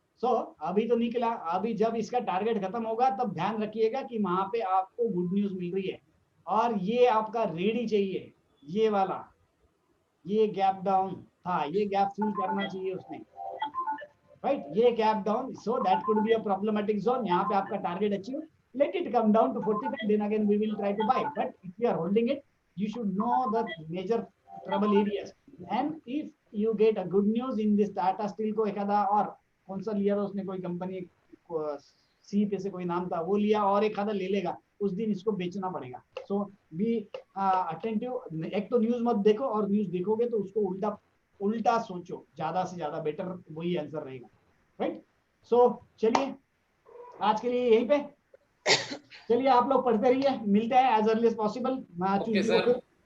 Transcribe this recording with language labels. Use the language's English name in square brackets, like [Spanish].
[Hindi] सो अभी तो निकला. अभी जब इसका टारगेट खत्म होगा तब ध्यान रखिएगा कि वहां पे आपको गुड न्यूज मिल रही है, और ये आपका रेडी चाहिए. ये वाला, ये गैप डाउन था, ये गैप फिल करना चाहिए उसने, राइट. ये gap down, [English] So that could be a problematic zone. [Hindi] यहाँ पे आपका target achieve. [English] Let it come down to 45, then again we will try to buy. But if you are holding it, you should know the major trouble areas. And if you get a good news in this Tata Steel [Hindi] को एखादा और कौन सा लिया था उसने, कोई company सी पे से कोई नाम था वो लिया और एक आधा ले लेगा, उस दिन इसको बेचना पड़ेगा। [English] So be attentive. [Hindi] एक तो न्यूज मत देखो, और न्यूज देखोगे तो उसको उल्टा सोचो, ज्यादा से ज्यादा बेटर वही आंसर रहेगा, राइट। सो चलिए आज के लिए यहीं पे, चलिए आप लोग पढ़ते रहिए, मिलते हैं [English] As early as possible.